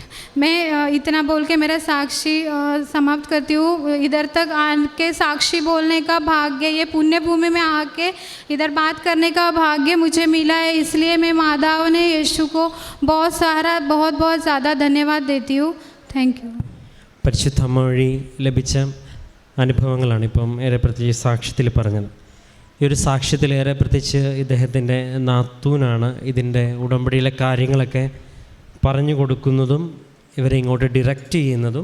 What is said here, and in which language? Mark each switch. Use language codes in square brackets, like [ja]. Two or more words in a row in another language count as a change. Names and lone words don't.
[hi] मैं इतना बोल के मेरा साक्षी समाप्त करती हूँ। इधर तक आके साक्षी बोलने का भाग्य, ये पुण्य भूमि में आके इधर बात करने का भाग्य मुझे मिला है, इसलिए मैं माधव ने यीशु को बहुत ज़्यादा धन्यवाद देती हूँ। [en] Thank you. [ml] പരിശുദ്ധ അമ്മ വഴി ലഭിച്ച അനുഭവങ്ങളാണ് ഇപ്പം ഏറെ പ്രത്യേകിച്ച് സാക്ഷ്യത്തിൽ പറഞ്ഞത്. ഈ ഒരു സാക്ഷ്യത്തിലേറെ പ്രത്യേകിച്ച് ഇദ്ദേഹത്തിൻ്റെ നാത്തൂനാണ് ഇതിൻ്റെ ഉടമ്പടിയിലെ കാര്യങ്ങളൊക്കെ പറഞ്ഞു കൊടുക്കുന്നതും ഇവരെ ഇങ്ങോട്ട് ഡിറക്റ്റ് ചെയ്യുന്നതും.